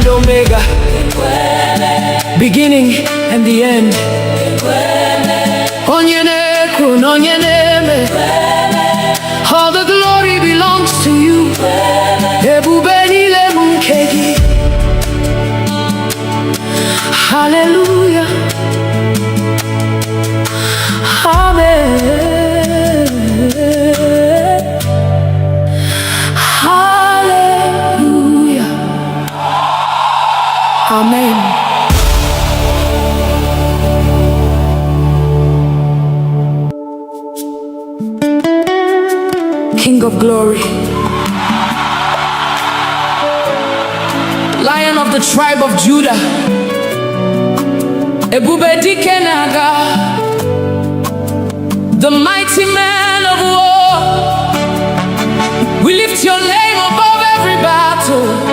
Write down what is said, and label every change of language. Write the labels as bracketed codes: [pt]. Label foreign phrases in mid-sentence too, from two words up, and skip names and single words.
[en] Omega, beginning and the end. [ig] Onye na-ekwu na onye na-eme, [en] all the glory belongs to you. [ig] Ebube niile bụ nke gị. [en] Hallelujah. Amen. Hallelujah. Amen. King of glory, Lion of the tribe of Judah, [ig] Ebube dike na-aga, [en] the mighty man of war. We lift your name above every battle.